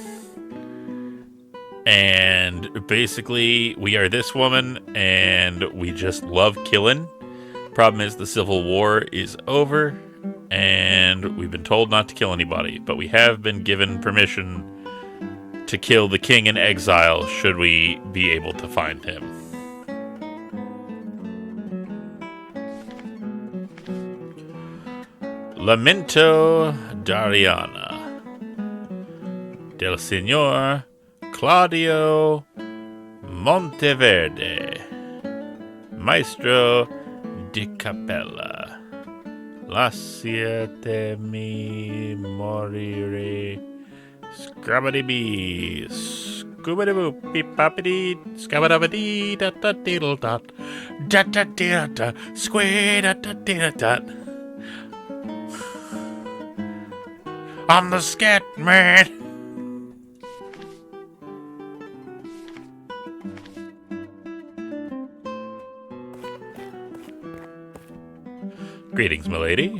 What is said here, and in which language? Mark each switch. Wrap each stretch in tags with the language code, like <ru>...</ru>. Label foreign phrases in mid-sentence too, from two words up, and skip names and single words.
<en>And basically, we are this woman and we just love killing. Problem is, the Civil War is over and we've been told not to kill anybody, but we have been given permission to kill the king in exile should we be able to find him.</en> <it>Lamento Dariana del Signor Claudio Monteverde, Maestro di Capella. Lasciatemi morire. Scrabbity-bee. Scoobity-boop. Beep-boppity. Scabbadabadee. Da-da-diddle-dot. Da-da-da-da. Squee-da-da-da-da.</it> <en>I'm the scat man. Greetings, milady.</en>